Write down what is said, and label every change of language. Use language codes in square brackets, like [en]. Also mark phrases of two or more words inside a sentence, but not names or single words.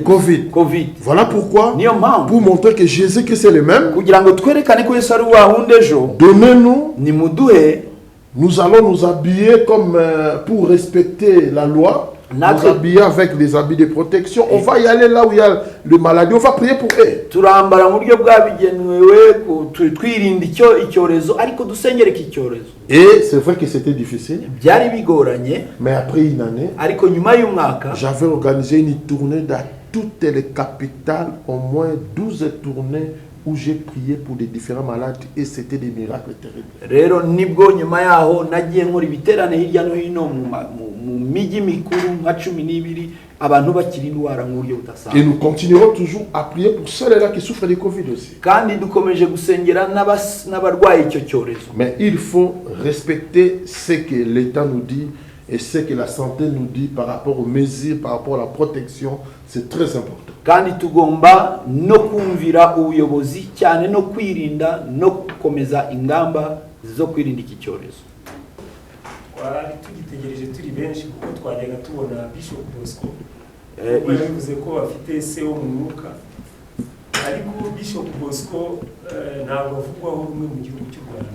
[fr] Covid. covid. Voilà pourquoi, [rw] Niyo mpamvu [fr] pour montrer que Jésus-Christ est le même, [rw] kugira ngo twerekane ko Yesu ari wa wundi ejo, [fr] donnez-nous, [rw] nimuduhe [fr] nous allons nous habiller comme pour respecter la loi, nous habiller avec des habits de protection. On va y aller là où il y a le maladie, on va prier pour eux. [rw] turambara mu buryo bwabigenewe twirinda icyorezo, ariko dusengere iki cyorezo. [fr] Et c'est vrai que c'était difficile, [rw] Byari bigoranye, [fr] mais après une année, [rw] ariko nyuma y'umwaka [fr] j'avais organisé une tournée dans toutes les capitales, au moins 12 tournées où j'ai prié pour des différents malades et c'était des miracles terribles. [rw] rero nibwo nyuma yaho nagiye nkora ibiterane hirya no hino mu migi mikuru nka 12 abantu bakiri indwara mu buryo [fr] Et [rw] budasanzwe. [fr] nous continuerons toujours à prier pour ceux-là qui souffrent de Covid aussi. [rw] Kandi dukomeje gusengera n'abarwaye icyo cyorezo. [fr] Mais il faut respecter ce que l'État nous dit et ce que la santé nous dit par rapport aux mesures, par rapport à la protection. C'est très important. [rw] Kandi tugomba no kumvira ubuyobozi cyane no kwirinda no gukomeza ingamba zo kwirinda iki cyorezo. twari tugitegereje turi benshi kuko twajyaga tubona Bishop Bosco bivuze ko bafite se wo mu mwuka, ariko Bishop Bosco ntabwo avugwaho rumwe mu gihugu cy'u Rwanda.